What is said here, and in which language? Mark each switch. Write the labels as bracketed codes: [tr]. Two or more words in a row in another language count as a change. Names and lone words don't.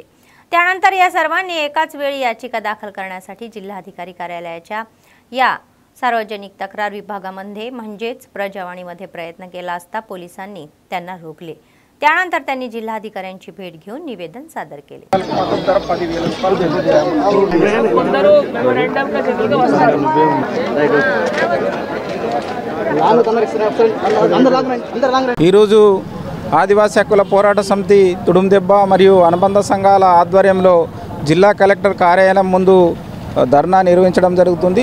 [mr] त्यानंतर या सर्वांनी एकाच वेळी याचिका दाखल करण्यासाठी जिल्हाधिकारी कार्यालयाच्या या सार्वजनिक तक्रार विभागामध्ये म्हणजेच प्रजावाणीमध्ये प्रयत्न केला असता पोलिसांनी त्यांना रोखले. त्यानंतर त्यांनी जिल्हाधिकाऱ्यांची भेट घेऊन निवेदन सादर केले. [te] ఈరోజు ఆదివాసీ హక్కుల పోరాట సమితి తుడుందెబ్బ మరియు అనుబంధ సంఘాల ఆధ్వర్యంలో జిల్లా కలెక్టర్ కార్యాలయం ముందు ధర్నా నిర్వహించడం జరుగుతుంది.